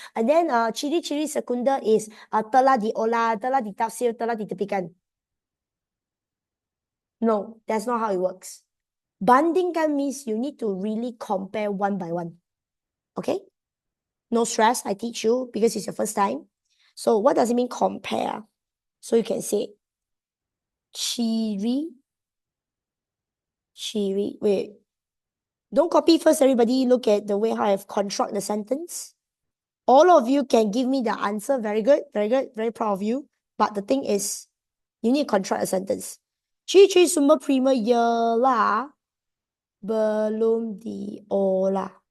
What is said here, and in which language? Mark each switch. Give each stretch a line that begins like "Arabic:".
English: And then
Malay: ciri sekunder is telah diolah, telah ditafsir, telah diterbitkan.
English: No, that's not how it works.
Malay: Bandingkan
English: means you need to really compare one by one. Okay? No stress, I teach you because it's your first time. So what does it mean compare? So you can say
Malay: ciri.
English: Wait. Don't copy first, everybody. Look at the way how I've construct the sentence. All of you can give me the answer. Very good. Very proud of you. But the thing is, you need to construct a sentence.
Malay: Ciri sumber primer ialah belum diolah.